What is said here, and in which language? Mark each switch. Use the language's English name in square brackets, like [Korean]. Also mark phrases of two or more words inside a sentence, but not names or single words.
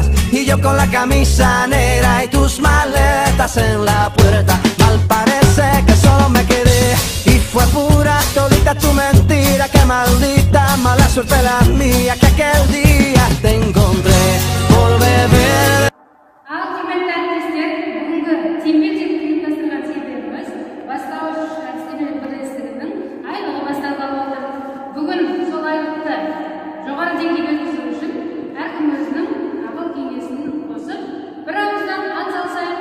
[Spanish] Y yo con la camisa negra y tus maletas en la puerta. Mal parece que solo me quedé y fue pura todita tu mentira. Que maldita mala suerte la mía que aquel día te encontré por beber. [Kazakh] Құрметті әріптестер, бүгінгі теңбе-тең ұйымдастырған себебіміз бастауыш әдістемелік бірлестігінің айлығы басталғалы отыр. Бүгін сол айлықты жоғары деңгейде өткізу үшін әркім өзінің ақыл кеңесін қосып, бір ауыздан ат салсайық.